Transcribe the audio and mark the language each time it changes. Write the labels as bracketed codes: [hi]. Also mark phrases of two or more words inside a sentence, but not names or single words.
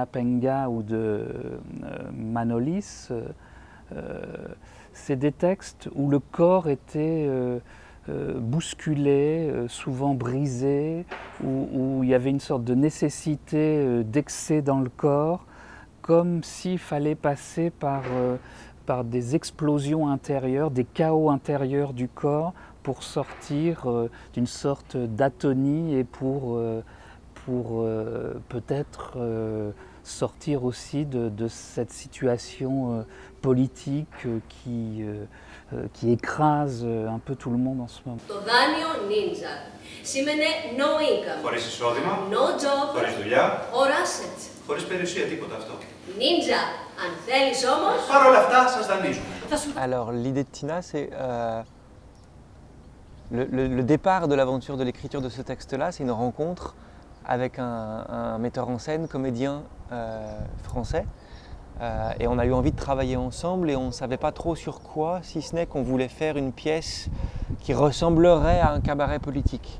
[fr] Penga ou de Manolis, c'est des textes où le corps était bousculé, souvent brisé, où il y avait une sorte de nécessité d'excès dans le corps, comme s'il fallait passer par des explosions intérieures, des chaos intérieurs du corps pour sortir d'une sorte d'atonie et pour peut-être sortir aussi de cette situation politique qui écrase un peu tout le monde en ce moment. [el] Το δάνειο Ninja σήμαινε [en] no income, [el] Χωρίς εισόδημα, [en] no job, [el] χωρίς δουλειά, [en] or assets. [el] χωρίς περιουσία, τίποτα αυτό. Ninja, αν θέλεις όμως, Παρ' όλα αυτά σας δανείζουμε. θα σου... [fr] Alors l'idée de Tina, c'est le départ de l'aventure de l'écriture de ce texte-là, c'est une rencontre avec un metteur en scène, comédien français. Et on a eu envie de travailler ensemble et on ne savait pas trop sur quoi, si ce n'est qu'on voulait faire une pièce qui ressemblerait à un cabaret politique.